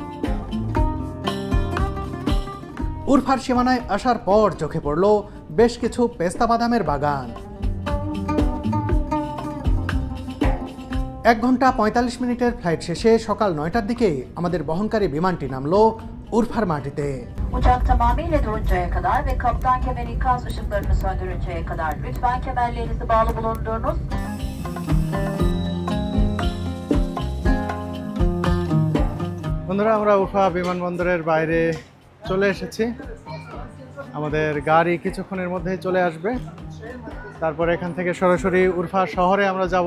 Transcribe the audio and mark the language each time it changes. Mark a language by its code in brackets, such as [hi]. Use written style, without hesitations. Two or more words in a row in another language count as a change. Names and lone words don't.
[bn] উরফার সীমানায় আসার পর চোখে পড়ল বেশ কিছু পেস্তা বাদামের বাগান। 1 ঘন্টা 45 মিনিটের ফ্লাইট শেষে সকাল 9টার দিকে আমাদের বহনকারী বিমানটি নামলো উরফার মাটিতে। [tr] Uçak tamamıyla duruncaya kadar ve kaptan kemer ikaz ışıklarını söndürünceye kadar lütfen kemerlerinizi bağlı bulundurunuz. [bn] বন্ধুরা, আমরা উরফা বিমানবন্দরের বাইরে চলে এসেছি। আমাদের গাড়ি কিছুক্ষণের মধ্যেই চলে আসবে। তারপর এখান থেকে সরাসরি উরফা শহরে আমরা যাব।